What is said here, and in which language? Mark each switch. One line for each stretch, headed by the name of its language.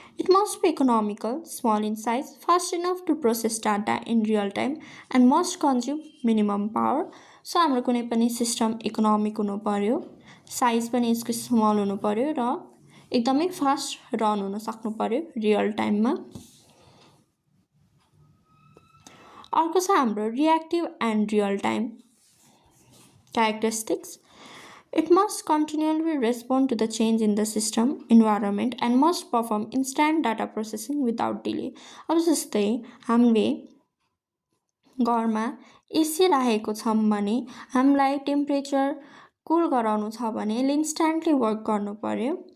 English: It must be economical, small in size, fast enough to process data in real time, and must consume minimum power.
Nepali: So हाम्रो कुनै पनि system economic हुनु पर्यो, size पनि यसको small हुनु पर्यो र एकदमै फास्ट रन हुन सक्नु पर्यो रियल टाइममा। अर्को छ हाम्रो reactive and real time characteristics.
English: It must continually respond to the change in the system environment and must perform instant data processing without delay.
Nepali: अब जस्तै हामीले घरमा एसी राखेको छौँ भने हामीलाई टेम्परेचर कुल गराउनु छ भने यसले इन्स्ट्यान्टली वर्क गर्नु पर्यो।